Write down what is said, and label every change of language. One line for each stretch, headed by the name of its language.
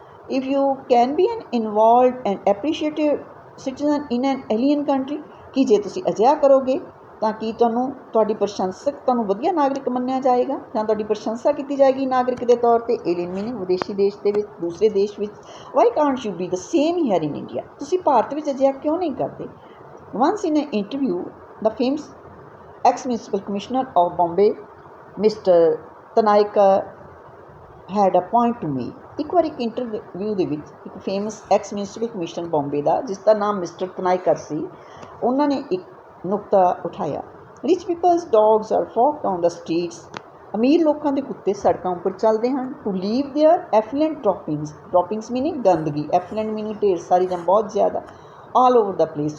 English: if you can be an involved and appreciative citizen in an alien country,
Punjabi: ਕਿ ਜੇ ਤੁਸੀਂ ਅਜਿਹਾ ਕਰੋਗੇ ਤਾਂ ਕੀ ਤੁਹਾਡੀ ਪ੍ਰਸ਼ੰਸਕ ਤੁਹਾਨੂੰ ਵਧੀਆ ਨਾਗਰਿਕ ਮੰਨਿਆ ਜਾਏਗਾ, ਜਾਂ ਤੁਹਾਡੀ ਪ੍ਰਸ਼ੰਸਾ ਕੀਤੀ ਜਾਏਗੀ ਨਾਗਰਿਕ ਦੇ ਤੌਰ 'ਤੇ।
English: alien meaning
Punjabi: ਵਿਦੇਸ਼ੀ ਦੇਸ਼ ਦੇ ਵਿੱਚ, ਦੂਸਰੇ ਦੇਸ਼ ਵਿੱਚ।
English: why can't you be the same here in India,
Punjabi: ਤੁਸੀਂ ਭਾਰਤ ਵਿੱਚ ਅਜਿਹਾ ਕਿਉਂ ਨਹੀਂ ਕਰਦੇ।
English: Once in an interview, the famous ex-municipal commissioner of Bombay, Mr. Tanaika, had a point to make.
Punjabi: ਇੱਕ ਵਾਰ ਇੱਕ ਇੰਟਰਵਿਊ ਦੇ ਵਿੱਚ ਇੱਕ ਫੇਮਸ ਐਕਸ-ਮਿਊਨਿਸਪਲ ਕਮਿਸ਼ਨਰ ਬੰਬੇ ਦਾ, ਜਿਸ ਦਾ ਨਾਮ ਮਿਸਟਰ ਤਨਾਇਕਰ ਸੀ, ਉਹਨਾਂ ਨੇ ਇੱਕ ਨੁਕਤਾ ਉਠਾਇਆ।
English: rich people's dogs are walked on the streets
Punjabi: ਅਮੀਰ ਲੋਕਾਂ ਦੇ ਕੁੱਤੇ ਸੜਕਾਂ ਉੱਪਰ ਚੱਲਦੇ ਹਨ
English: to leave their affluent droppings meaning
Punjabi: ਗੰਦਗੀ,
English: affluent meaning
Punjabi: ਢੇਰ ਸਾਰੀ ਜਾਂ ਬਹੁਤ ਜ਼ਿਆਦਾ,
English: All over the place.